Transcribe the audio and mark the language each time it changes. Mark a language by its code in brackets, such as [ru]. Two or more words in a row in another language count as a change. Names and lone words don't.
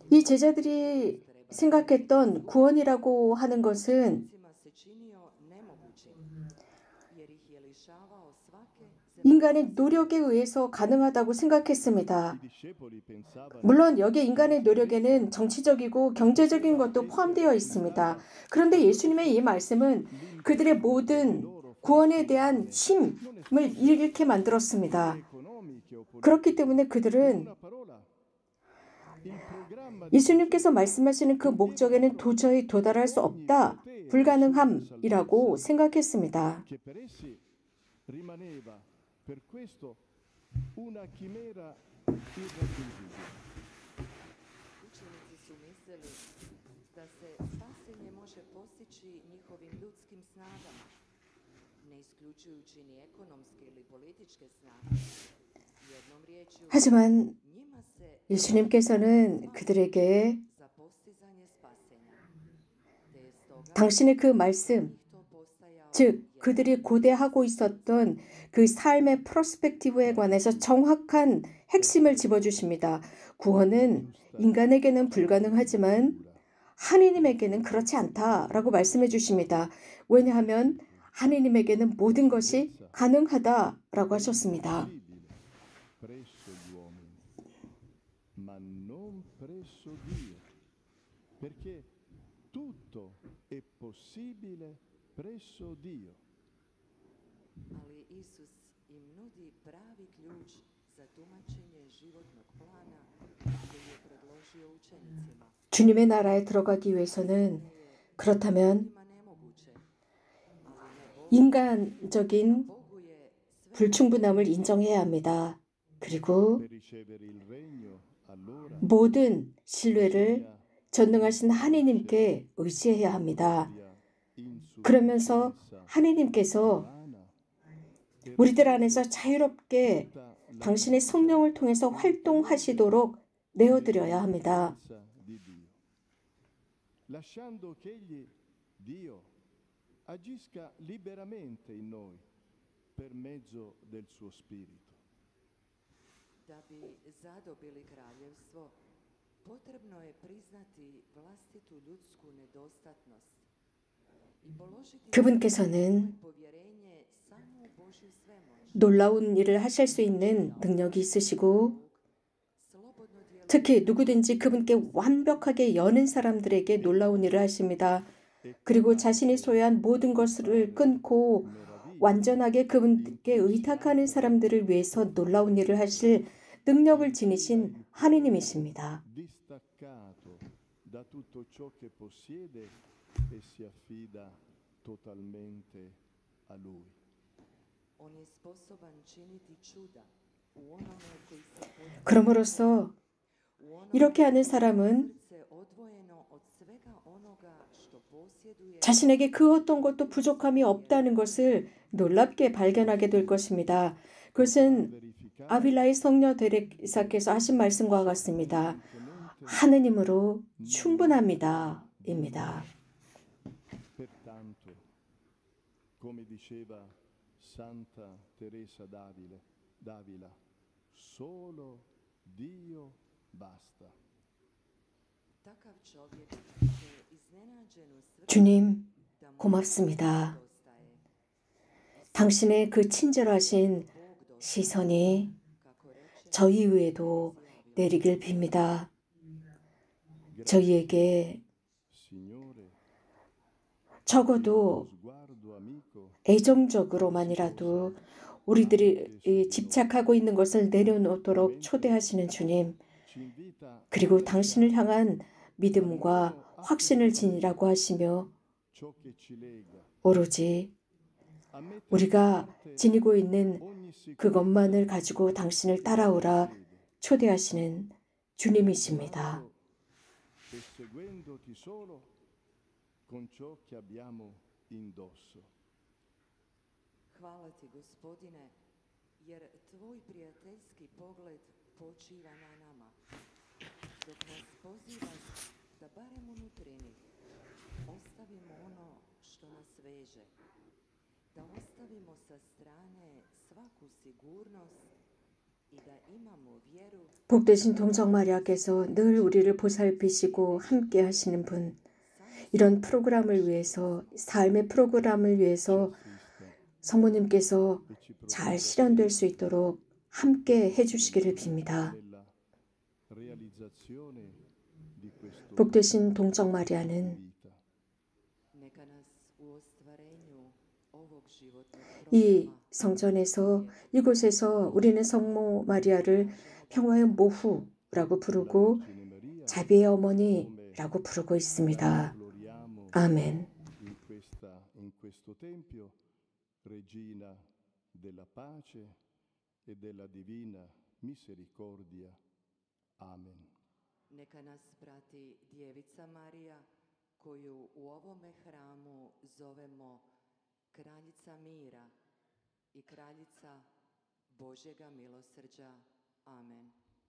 [ko] 이 제자들이 생각했던 구원이라고 하는 것은 [hr] ljudima se činio nemogućim, jer ih je lišavao svake [ko] 인간의 노력에 의해서 가능하다고 생각했습니다. [it] I discepoli pensavano [ko] 물론 여기에 인간의 노력에는 정치적이고 경제적인 것도 포함되어 있습니다. 그런데 예수님의 이 말씀은 그들의 모든 구원에 대한 힘을 잃게 만들었습니다. [it] economiche o politiche. [ko] 그렇기 때문에 그들은 [it] Una parola. Il programma [ko] 예수님께서 말씀하시는 그 목적에는 도저히 도달할 수 없다, 불가능함이라고 생각했습니다. [it] che per essi rimaneva per questo una chimera irraggiungibile. [hr] učenici su mislili da se spasenje može postići njihovim ljudskim snagama, ne isključujući ni ekonomske ili političke snage. Jednom riječju, [ko] 하지만 [hr] njima se [ko] 예수님께서는 그들에게 [hr] za postizanje spasenja, te je stoga [ko] 당신의 그 말씀, [hr] to postajao [ko] 즉 그들이 고대하고 있었던 그 삶의 프로스펙티브에 관해서 정확한 핵심을 집어주십니다. 구원은 인간에게는 불가능하지만 하느님에게는 그렇지 않다라고 말씀해 주십니다. 왜냐하면 하느님에게는 모든 것이 가능하다라고 하셨습니다. [it] Possibile presso gli uomini, ma non presso Dio, perché tutto è possibile presso Dio. [hr] ali Isus im nudi pravi ključ za tumačenje životnog plana koji je predložio učenicima. [ko] 주님의 나라에 들어가기 위해서는 그렇다면 [hr] Ima nemoguće, ali ne Bogu. [ko] 인간적인 [hr] Bogu je sve [ko] 불충분함을 인정해야 합니다. 그리고 [it] Per ricevere il regno, allora [ko] 모든 신뢰를 전능하신 하느님께 의지해야 합니다. 그러면서 하느님께서 우리들 안에서 자유롭게 당신의 성령을 통해서 활동하시도록 내어드려야 합니다. [it] di Dio, lasciando che egli, Dio, agisca liberamente in noi per mezzo del suo spirito. [hr] Da bi zadobili kraljevstvo, potrebno je priznati vlastitu ljudsku nedostatnost i položiti [ko] 그분께서는 [hr] povjerenje samo u Božju svemoć. [ko] 놀라운 일을 하실 수 있는 능력이 있으시고 [hr] Slobodno [ko] 특히 누구든지 그분께 완벽하게 여는 사람들에게 놀라운 일을 하십니다. 그리고 자신이 소유한 모든 것을 끊고 완전하게 그분께 의탁하는 사람들을 위해서 놀라운 일을 하실 능력을 지니신 하느님이십니다. [it] distaccato da tutto ciò che possiede e si affida totalmente a Lui. [hr] On je sposoban činiti čuda u onome koji se potrudi, [ko] 그럼으로써 [hr] u onome [ko] 이렇게 하는 사람은 [hr] srce odvojeno od svega onoga što posjeduje [ko] 자신에게 그 어떤 것도 부족함이 없다는 것을 놀랍게 발견하게 될 것입니다. 그것은 아빌라의 성녀 데레사께서 하신 말씀과 같습니다. 하느님으로 충분합니다. 입니다. [it] Pertanto, come diceva Santa Teresa d'Avila, solo Dio basta. [hr] takav čovjek je iznenađen u svrhu [ko] 주님, [hr] da mu [ko] 고맙습니다. [hr] dostaje. [ko] 당신의 그 친절하신 시선이 [hr] Kako reče, [ko] 저희 위에도 내리길 빕니다. 저희에게 [it] Signore, [ko] 적어도 [it] sguardo amico [ko] 애정적으로만이라도 우리들이 집착하고 있는 것을 내려놓도록 초대하시는 주님, [it] ci invita [ko] 그리고 당신을 향한 믿음과 확신을 지니라고 하시며 [it] ciò che ci lega, [ko] 오로지 [it] a mettere [ko] 우리가 [it] da parte [ko] 지니고 있는 [it] ogni sicurezza [ko] 그것만을 가지고 당신을 따라오라 초대하시는 주님이십니다. [it] e seguendoti solo con ciò che abbiamo indosso. [hr] hvala ti gospodine, jer tvoj prijateljski pogled počiva na nama, dok nas pozivaš da barem u nutrini ostavimo ono što nas veže, da ostavimo sa strane svaku sigurnost i da imamo vjeru [ko] 복되신 동정 마리아께서 늘 우리를 보살피시고 함께 하시는 분, 이런 프로그램을 위해서, 삶의 프로그램을 위해서 성모님께서 잘 실현될 수 있도록 함께 해주시기를 빕니다. [it] Nella realizzazione di questo [ko] 복되신 동정 마리아는 [it] vita. [hr] neka nas u ostvarenju ovog životnog [ko] 이 [hr] programa [ko] 성전에서 이곳에서 우리는 성모 마리아를 평화의 모후라고 부르고 자비의 어머니라고 부르고 있습니다. [it] Gloriamo [ko] 아멘. [it] in questo tempio, Regina della pace e della divina misericordia. Amen. [hr] Neka nas prati Djevica Marija, koju u ovome hramu zovemo Kraljica mira i Kraljica Božjega milosrđa. Amen.